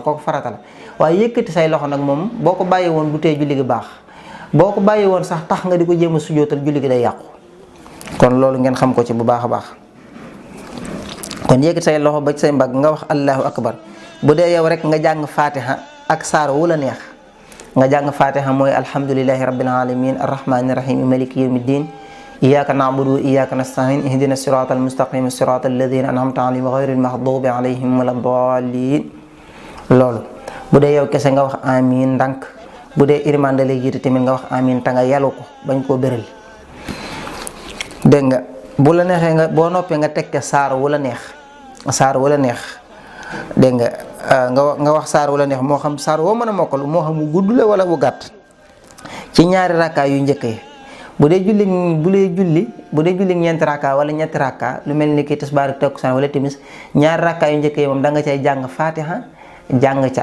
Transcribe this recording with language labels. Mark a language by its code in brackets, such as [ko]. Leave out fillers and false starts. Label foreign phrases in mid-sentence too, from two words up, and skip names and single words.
[wo] kooku farata la waaye yëkkati say loxo nag moom boo ko bàyyi woon du tee julli gi baax boo ko bàyyi woon sax tax nga di ko jéem a sujootal julli gi day yàqu kon loolu ngeen xam ko ci bu baax a baax kon yëkkati say loxo ba ci say mbagg nga wax [ar] الله أكبر [wo] bu dee yow rek nga jàng fatiha ak saar wu la neex nga jàng fatiha mooy [ar] الحمد لله رب العالمين الرحمن الرحيم مالك يوم الدين إياك نعبد وإياك نستعين اهدنا الصراط المستقيم صراط الذين أنعمت عليهم غير المغضوب عليهم ولا الضالين [wo] loolu bu dee yow kese nga wax amin ndànk bu dee iriman da lay jiite tamit nga wax amin ta nga yalu ko bañ koo béral dégg nga bu la neexee nga boo noppee nga teg saar wu la neex dégg nga wax saar wu la neex moo xam saar woo mën a mokkal moo xam mu gudd la wala bu gàtt ci ñaari rakkaa yu njëkk yi bu dee julli ñeenti rakka wala ñetti rakka lu mel ni ki tisbaar ak takkusaan wala timis ñaari rakka yu njëkk yi moom da nga cay jàng fatiha jàng ca